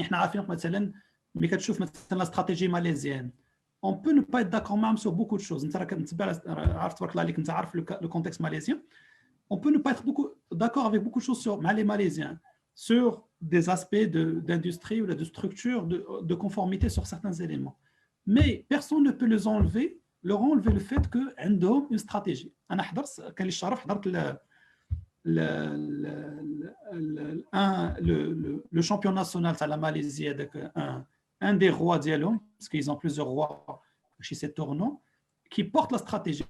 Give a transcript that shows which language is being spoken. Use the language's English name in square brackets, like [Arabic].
[Arabic] احنا عارفين مثلا ملي كتشوف مثلا [French] la stratégie malaisienne, on peut ne pas être d'accord même sur beaucoup de choses. [Arabic] انت راه كتبع عارف تبارك الله عليك انت عارف [French] le contexte malaisien. On peut ne pas être d'accord avec beaucoup de choses sur les Malaisiens, sur des aspects d'industrie ou de structure, de conformité sur certains éléments. Mais personne ne peut leur enlever le fait qu'ils ont une stratégie. [Arabic] أنا حضرت [French] le champion national de la Malaisie avec un des rois ديالهم, parce qu'ils ont plusieurs rois chez ces tournois, qui porte la stratégie.